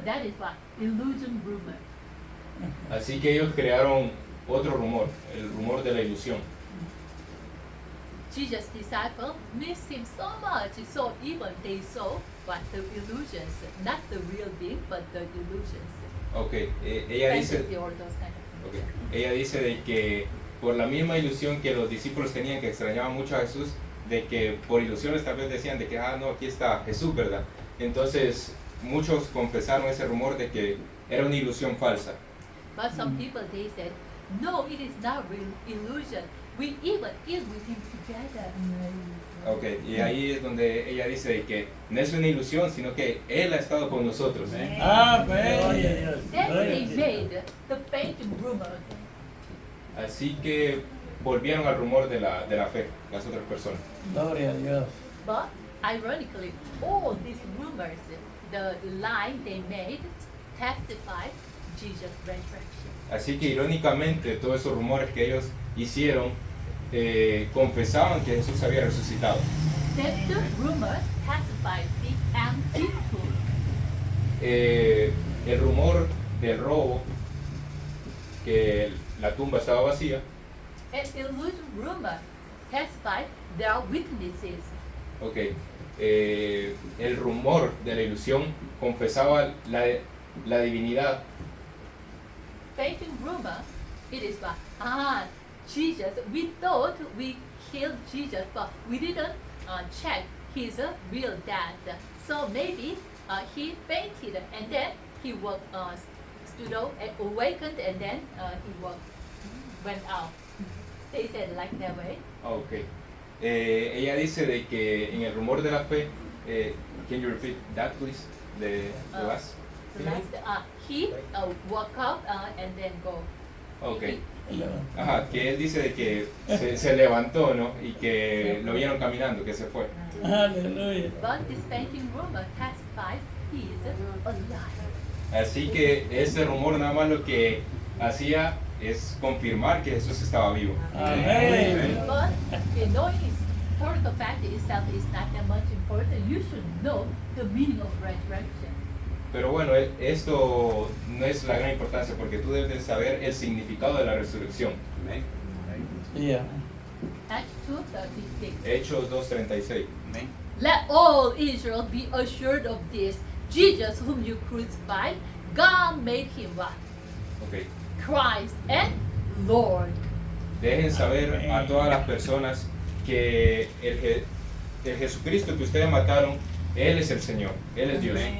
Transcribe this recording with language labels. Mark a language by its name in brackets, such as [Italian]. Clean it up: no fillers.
[English] That is what illusion rumor. [Spanish] Así que ellos crearon otro rumor, el rumor de la ilusión. [English] Jesus' disciples missed him so much, so even they saw what the illusions, not the real being, but the illusions. [Spanish] Okay. Ella dice, [English] Fantasy or those kind of things. okay. [Spanish] Ella dice de que por la misma ilusión que los discípulos tenían, que extrañaban mucho a Jesús, de que por ilusiones tal vez decían de que, no, aquí está Jesús, ¿verdad? Entonces muchos confesaron ese rumor de que era una ilusión falsa. [English] But some people, they said, no, it is not real illusion. We even eat with him together. Okay. [Spanish] Y ahí es donde ella dice de que no es una ilusión, sino que Él ha estado con nosotros. Amén. [English] Then they made the fainting rumor. [Spanish] Así que volvieron al rumor de la fe, las otras personas. Gloria a Dios. [English] But ironically, all these rumors, the lie they made, testified Jesus' resurrection. [Spanish] Así que irónicamente todos esos rumores que ellos hicieron confesaban que Jesús había resucitado. [English] That the rumor testified the empty tomb. [Spanish] El rumor del robo, que la tumba estaba vacía. [English] An illusion rumor testified there are witnesses. Okay. [Spanish] El rumor de la ilusión confesaba la divinidad. [English] Fainting rumor, it is what? Jesus, we thought we killed Jesus, but we didn't check his real death. So maybe he fainted and then he stood up, awakened, and then he went out. They said like that way. [Spanish] Okay. Ella dice de que en el rumor de la fe, [English] can you repeat that please? The last? The last, he woke up and then go. Okay. [Spanish] Ajá, que él dice de que se levantó, ¿no? Y que lo vieron caminando, que se fue. Aleluya. [English] But this fainting rumor testifies he is alive. [Spanish] Así que ese rumor nada más lo que hacía es confirmar que Jesús estaba vivo. Amén. [English] But knowing historical fact itself is not that much important. You should know the meaning of resurrection. [Spanish] Pero bueno, esto no es la gran importancia porque tú debes de saber el significado de la resurrección. Amén. Sí, amén. [English] Acts 2:36. [Spanish] Hechos 2:36. Amén. [English] Let all Israel be assured of this: Jesus, whom you crucified, God made him what? Okay. Christ and Lord. [Spanish] Dejen saber a todas las personas que el Jesucristo que ustedes mataron, Él es el Señor, Él es Dios.